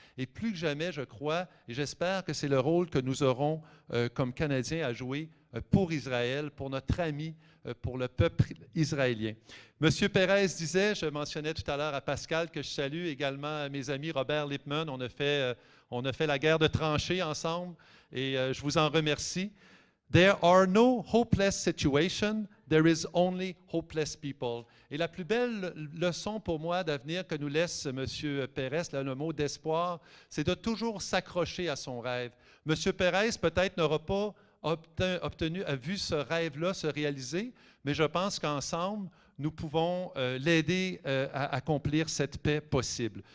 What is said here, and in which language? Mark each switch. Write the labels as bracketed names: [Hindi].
[French] Et plus que jamais, je crois, et j'espère que c'est le rôle que nous aurons comme Canadiens à jouer pour Israël, pour notre ami, pour le peuple israélien. M. Pérez disait, je mentionnais tout à l'heure à Pascal, que je salue également mes amis Robert Lippmann. On a fait la guerre de tranchées ensemble et je vous en remercie. [English] There are no hopeless situations, there is only hopeless people. [French] Et la plus belle leçon pour moi d'avenir que nous laisse M. Pérez, là, le mot d'espoir, c'est de toujours s'accrocher à son rêve. M. Pérez peut-être n'aura pas vu ce rêve-là se réaliser, mais je pense qu'ensemble, nous pouvons l'aider à accomplir cette paix possible.